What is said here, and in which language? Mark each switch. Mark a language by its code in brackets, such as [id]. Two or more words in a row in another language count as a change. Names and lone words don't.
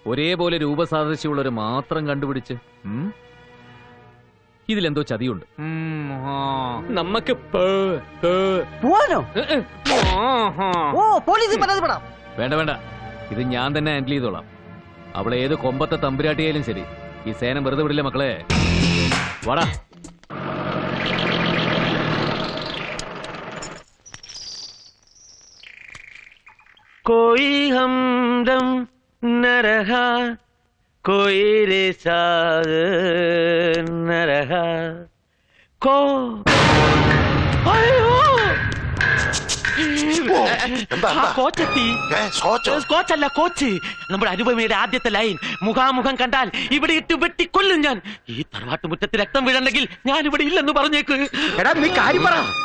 [ml] ഒരേപോലെ രൂപസാദൃശ്യമുള്ളവരെ മാത്രം കണ്ടുപിടിച്ച് ഇതിലെന്തോ ചതിയുണ്ട്. നമുക്ക് പോവാനോ? ഓ പോലീസിൽ പരാതിപ്പെടാം. വേണ്ട വേണ്ട, ഇത് ഞാൻ തന്നെ ഹാൻഡിൽ ചെയ്തോളാം. അവളെ ഏത് കൊമ്പത്തെ തമ്പുരാട്ടിയായാലും ശരി, ഈ സേനം വെറുതെ വിടില്ല മക്കളെ. വാടാ. [hi] कोई हमदम न रहा, कोई रे साथ न रहा, को കോച്ചെത്തി. [ml] കോച്ചല്ല, കോച്ച്. നമ്മുടെ അനുപമയുടെ ആദ്യത്തെ ലൈൻ. മുഖാമുഖം കണ്ടാൽ ഇവിടെ ഇട്ട് വെട്ടി കൊല്ലും ഞാൻ. ഈ തറവാട്ട് മുറ്റത്ത് രക്തം വീഴണ്ടെങ്കിൽ ഞാൻ ഇവിടെ ഇല്ലെന്ന് പറഞ്ഞേക്ക്. എടാ നീ കാര്യം പറ.